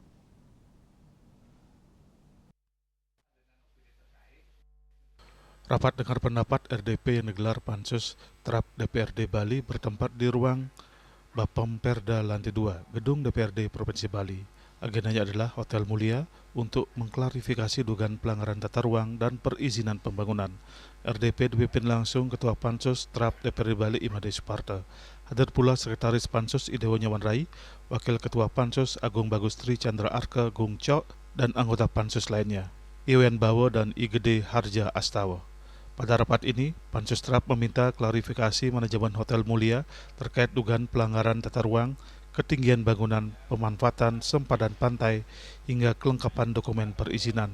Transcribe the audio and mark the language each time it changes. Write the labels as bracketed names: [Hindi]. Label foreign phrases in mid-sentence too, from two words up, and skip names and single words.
[Indonesian] Rapat dengar pendapat RDP yang digelar Pansus Trap DPRD Bali bertempat di ruang Bapemperda lantai 2, Gedung DPRD Provinsi Bali. Agendanya adalah Hotel Mulia untuk mengklarifikasi dugaan pelanggaran tata ruang dan perizinan pembangunan. RDP dipimpin langsung Ketua Pansus Trap DPRD Bali Imade Suparta. Hadir pula Sekretaris Pansus Idewo Nyawan Rai, Wakil Ketua Pansus Agung Bagustri Chandra Arka Gung Cok, dan anggota Pansus lainnya, Iwen Bawo dan Igede Harja Astawa. Pada rapat ini, Pansus Trap meminta klarifikasi manajemen Hotel Mulia terkait dugaan pelanggaran tata ruang, ketinggian bangunan, pemanfaatan sempadan pantai, hingga kelengkapan dokumen perizinan.